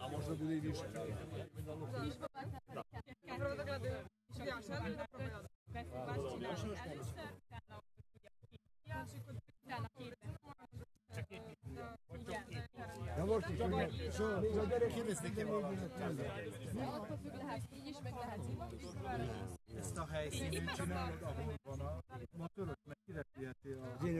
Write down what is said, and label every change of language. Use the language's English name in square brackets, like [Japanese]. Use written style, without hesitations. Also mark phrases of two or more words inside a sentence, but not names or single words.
[Serbian] možda bude i više. Prvo da gledaju ja želim da pogledam. [Hungarian] Ezt a helyszínen csinálod, ahol van a motorod, meg kirepülheti a...